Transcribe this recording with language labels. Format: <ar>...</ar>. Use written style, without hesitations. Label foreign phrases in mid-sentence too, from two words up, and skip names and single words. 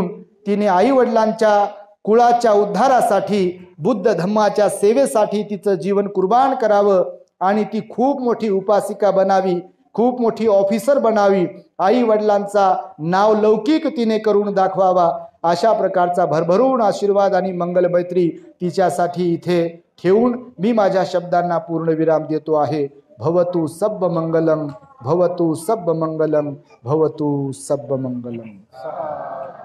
<mr>तिने आईवडिलांच्या कुळाच्या उद्धारासाठी, बुद्ध धम्माच्या सेवेसाठी तिचं जीवन कुर्बान करावं आणि ती खूप मोठी उपासिका बनावी, खूप मोठी ऑफिसर बनावी, आई वडिलांचा नाव लौकिक तिने करून दाखवावा, अशा प्रकारचा भरभरून आशीर्वाद आणि मंगल मैत्री तिच्यासाठी इथे ठेवून मी माझ्या शब्दांना पूर्ण विराम देतो आहे.</mr> <pi>भवतु सब्ब मंगलम, भवतु सब्ब मंगलम, भवतु सब्ब मंगलम.</pi>